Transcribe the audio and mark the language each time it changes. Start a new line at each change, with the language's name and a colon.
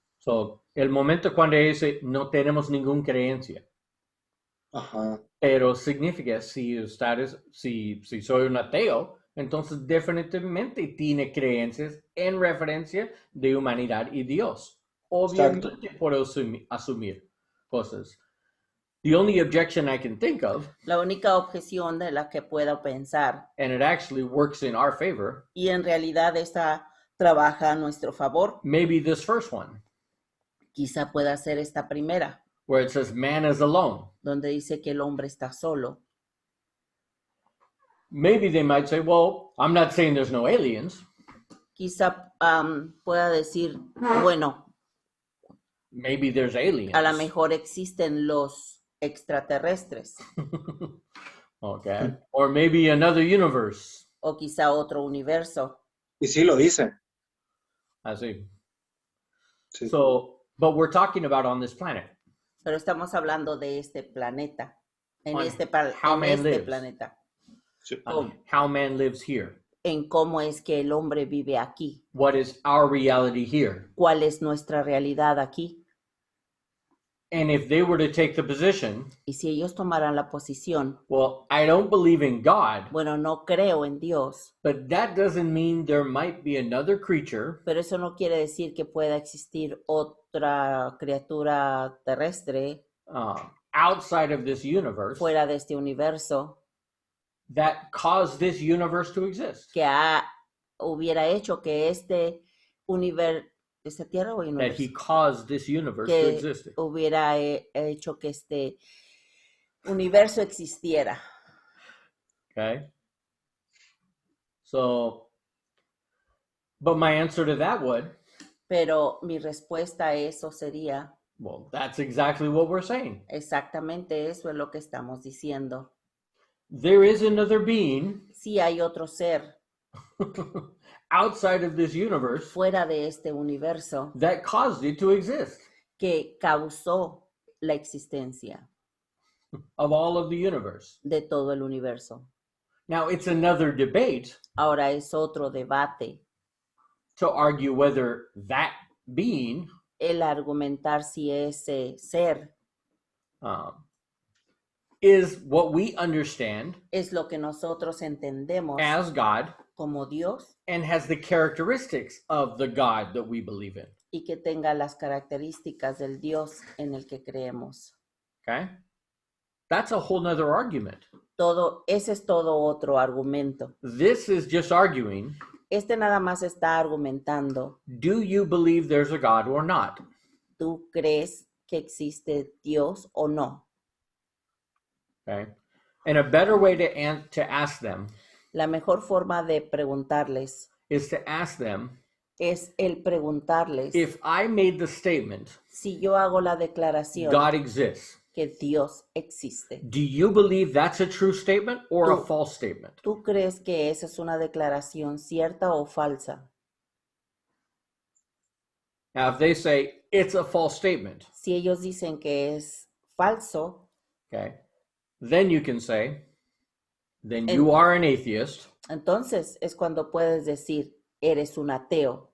Spanish: So, el momento cuando dice no tenemos ninguna creencia, Ajá, pero significa si soy un ateo, entonces definitivamente tiene creencias en referencia de humanidad y Dios. Obviamente puedo asumir cosas.
English: The only objection I can think of,
Spanish: La única objeción de la que puedo pensar,
English: and it actually works in our favor,
Spanish: y en realidad esta trabaja a nuestro favor,
English: maybe this first one,
Spanish: quizá pueda ser esta primera,
English: where it says man is alone.
Spanish: donde dice que el hombre está solo.
English: Maybe they might say, well, I'm not saying there's no aliens.
Spanish: Quizá pueda decir, bueno,
English: Maybe there's aliens.
Spanish: a lo mejor existen los extraterrestres,
English: Okay. Or maybe another universe.
Spanish: o quizá otro universo. Y sí lo dice. Así. Sí.
English: So, but we're talking about on this planet.
Spanish: Pero estamos hablando de este planeta, en
English: On
Spanish: este,
English: how
Spanish: en
English: man
Spanish: este
English: lives.
Spanish: planeta, Sí.
English: How man lives here.
Spanish: en cómo es que el hombre vive aquí,
English: What is our reality here?
Spanish: cuál es nuestra realidad aquí.
English: And if they were to take the position,
Spanish: Y si ellos tomaran la posición,
English: well, I don't believe in God,
Spanish: bueno, no creo en Dios,
English: but that doesn't mean there might be another creature
Spanish: pero eso no quiere decir que pueda existir otra criatura terrestre
English: outside of this universe
Spanish: fuera de este universo
English: that caused this universe to exist.
Spanish: que hubiera hecho que este universo, ¿esta tierra o
English: That
Spanish: universo?
English: he caused this universe to
Spanish: Que
English: exist.
Spanish: hubiera hecho que este universo existiera.
English: Okay. So, but my answer to that would,
Spanish: Pero mi respuesta a eso sería,
English: well, that's exactly what we're saying.
Spanish: exactamente eso es lo que estamos diciendo.
English: There is another being
Spanish: Si hay otro ser
English: outside of this universe
Spanish: fuera de este universo
English: that caused it to exist,
Spanish: que causó la existencia
English: of all of the universe.
Spanish: de todo el universo.
English: Now, it's another debate
Spanish: Ahora es otro debate
English: to argue whether that being
Spanish: el argumentar si ese ser
English: is what we understand
Spanish: es lo que nosotros entendemos
English: as God
Spanish: como Dios
English: and has the characteristics of the God that we believe in.
Spanish: y que tenga las características del Dios en el que creemos.
English: Okay? That's a whole nother argument.
Spanish: Ese es todo otro argumento.
English: This is just arguing,
Spanish: Este nada más está argumentando,
English: do you believe there's a God or not?
Spanish: ¿tú crees que existe Dios o no?
English: Okay? And a better way to ask them
Spanish: La mejor forma de preguntarles
English: is to ask them,
Spanish: es el preguntarles
English: if I made the statement,
Spanish: si yo hago la declaración
English: God exists,
Spanish: que Dios existe.
English: do you believe that's a true statement or a
Spanish: Tú-
English: false statement?
Spanish: ¿Tú crees que esa es una declaración cierta o falsa?
English: Now, if they say it's a false statement,
Spanish: Si ellos dicen que es falso,
English: okay, then you can say, then you are an atheist,
Spanish: entonces es cuando puedes decir, eres un ateo,